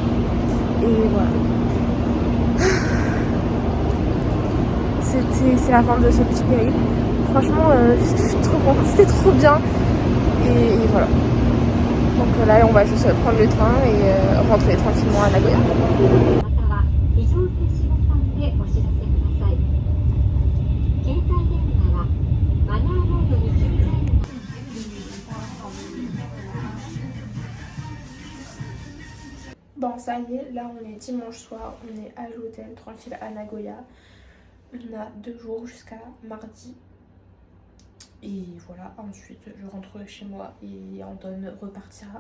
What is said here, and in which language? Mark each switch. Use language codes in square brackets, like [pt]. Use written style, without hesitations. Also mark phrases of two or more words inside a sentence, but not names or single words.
[fr] Et voilà. C'est la fin de ce petit périple. Franchement je suis trop contente, c'était trop bien. Et voilà. Donc là on va juste prendre le train et rentrer tranquillement à Nagoya. [ja] または非常停止ボタンでお知らせください。携帯電話はマナーモードに切り替える。 [fr] Bon ça y est, là on est dimanche soir, on est à l'hôtel tranquille à Nagoya. On a 2 jours jusqu'à mardi. Et voilà, ensuite je rentre chez moi et Anton repartira.